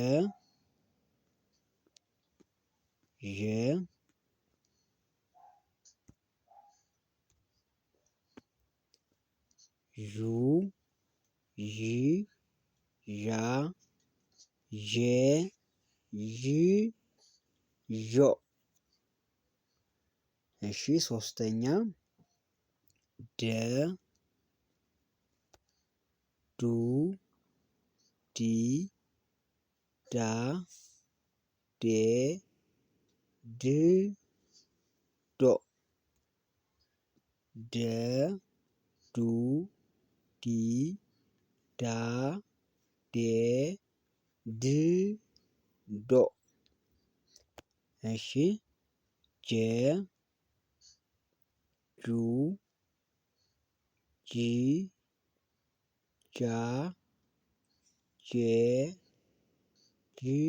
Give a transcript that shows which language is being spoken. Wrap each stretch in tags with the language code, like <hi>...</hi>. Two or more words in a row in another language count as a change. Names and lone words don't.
<am>ዡ ዢ ዣ ዤ ዥ ዦ። እሺ ሶስተኛ ደ ዱ ዲ ዳ ዴ ድ ዶ። ደ ዱ ዲ ዳ ዴ ድ ዶ። እሺ ጀ ጁ ጂ ጃ ጄ ጅ</am>